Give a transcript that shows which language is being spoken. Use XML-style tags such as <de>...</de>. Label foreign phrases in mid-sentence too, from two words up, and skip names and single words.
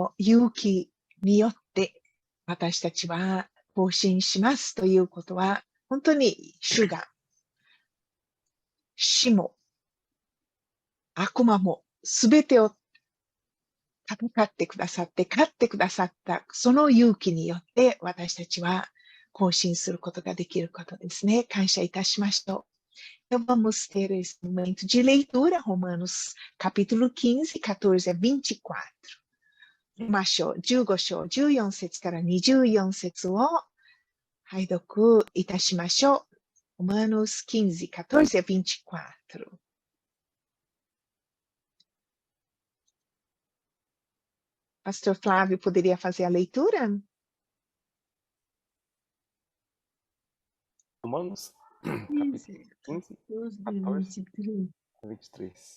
<ja>勇気によって私たちは更新しますということは、本当に主が死も悪魔もすべてを戦ってくださって、勝ってくださった、その勇気によって私たちは更新することができることですね。感謝いたしましょう。</ja> <pt>Então, vamos ter esse momento de leitura, Romanos capítulo 15, 14 a 24.</pt> <ja>15 章14節から24節を拝読いたしましょう。Romanos 15, 14 a 24.</ja> <pt>Pastor Flávio, poderia fazer a leitura? Romanos, capítulo 15, 14 a 23.</pt>